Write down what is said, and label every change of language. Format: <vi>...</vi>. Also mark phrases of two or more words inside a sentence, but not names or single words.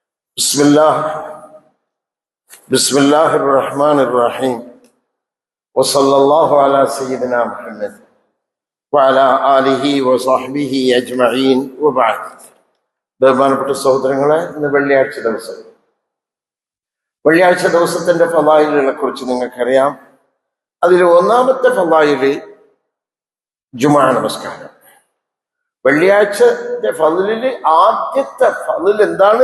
<ar>بسم الله بسم الله الرحمن الرحيم وصلى الله على سيدنا محمد وعلى آله وصحبه أجمعين وبعد.</ar> <ml>ബഹുമാനപ്പെട്ട സഹോദരങ്ങളെ, ഇന്ന് വെള്ളിയാഴ്ച ദിവസത്തിന്റെ ഫളായിലുകളെ കുറിച്ച് നിങ്ങൾക്കറിയാം. അതിൽ ഒന്നാമത്തെ ഫളായില് ജുമാ നമസ്കാരം. വെള്ളിയാഴ്ചത്തെ ഫളില് ആദ്യത്തെ ഫളിൽ എന്താണ്?</ml>